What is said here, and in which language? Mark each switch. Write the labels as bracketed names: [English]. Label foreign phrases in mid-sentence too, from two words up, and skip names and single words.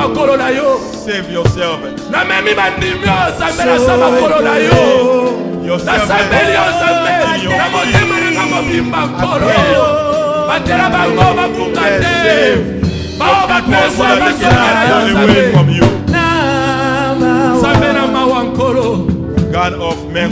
[Lingala] makolo na yo. [English] Save your servant. [Lingala] Na memi bandimio zambela sa makolo na yo. Your Na sambeli yo zambe. Na motema na mobimba kolo. Batela bango babuka te. Bao bapesa basala [English] away from you. [Lingala] Zambela mawankolo. [English] God of mercy.